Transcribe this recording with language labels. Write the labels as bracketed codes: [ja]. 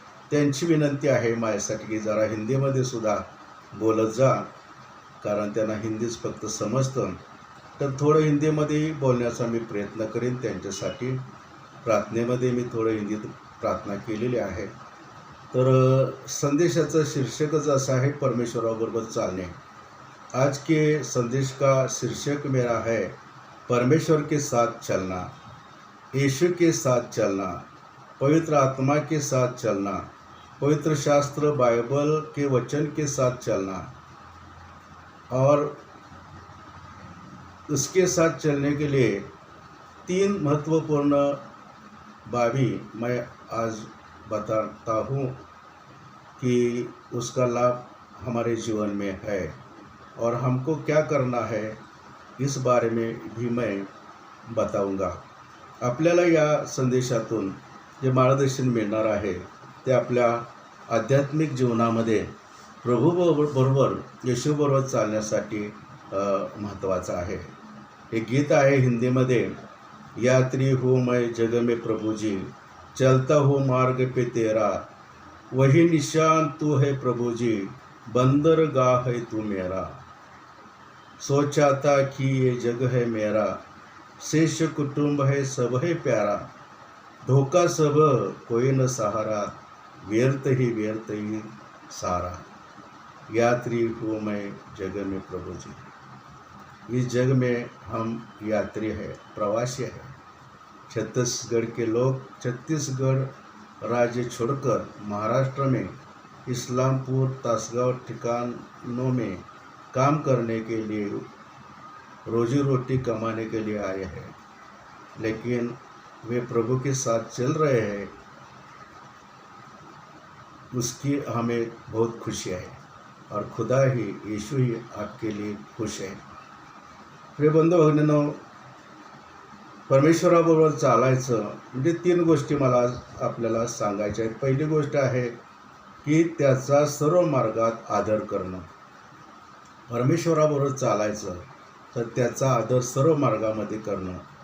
[mr] त्यांची विनंती आहे माझ्यासाठी की जरा हिंदीमध्ये सुद्धा बोलत जा, कारण त्यांना हिंदीच फक्त समजतं. तर थोडं हिंदीमध्ये बोलण्याचा मी प्रयत्न करेन. त्यांच्यासाठी प्रार्थनेमध्ये मी थोडं हिंदीत प्रार्थना केलेली आहे. तर संदेशाचं शीर्षकच असं आहे, परमेश्वराबरोबर चालणे. [hi] आज के संदेश का शीर्षक मेरा है, परमेश्वर के साथ चलना, यीशु के साथ चलना, पवित्र आत्मा के साथ चलना, पवित्र शास्त्र बाइबल के वचन के साथ चलना और उसके साथ चलने के लिए 3 महत्वपूर्ण बातें मैं आज बताता हूँ कि उसका लाभ हमारे जीवन में है और हमको क्या करना है, इस बारे में भी मैं बताऊंगा. [mr] आपल्याला या संदेशातून जे मार्गदर्शन मिळणार आहे ते आपल्या आध्यात्मिक जीवनामध्ये प्रभूबरोबर, येशूबरोबर चालण्यासाठी महत्त्वाचं आहे. हे गीत आहे हिंदीमध्ये. [hi] यात्री हूँ मैं जग में प्रभु जी, चलता हूँ मार्ग पे तेरा, वही निशान तू है प्रभु जी, बंदरगाह है तू मेरा. सोचा था कि ये जग है मेरा, शेष कुटुंब है सब है प्यारा, धोखा सब कोई न सहारा, व्यर्थ ही सारा. यात्री हूँ मैं जग में प्रभु जी. इस जग में हम यात्री है, प्रवासी है. छत्तीसगढ़ के लोग छत्तीसगढ़ राज्य छोड़कर महाराष्ट्र में इस्लामपुर, तासगांव ठिकानों में काम करने के लिए, रोजी रोटी कमाने के लिए आए हैं, लेकिन वे प्रभु के साथ चल रहे हैं. उसकी हमें बहुत खुशी है और खुदा ही, यीशु ही आपके लिए खुश है. [mr] प्रिय बंधू भगिनींनो, परमेश्वराबरोबर चालायचं म्हणजे 3 गोष्टी मला आपल्याला सांगायच्या आहेत. पहिली गोष्ट आहे की त्याचा सर्व मार्गात आदर करणं. परमेश्वराबरोबर चालायचं तर त्याचा आदर सर्व मार्गामध्ये करणं.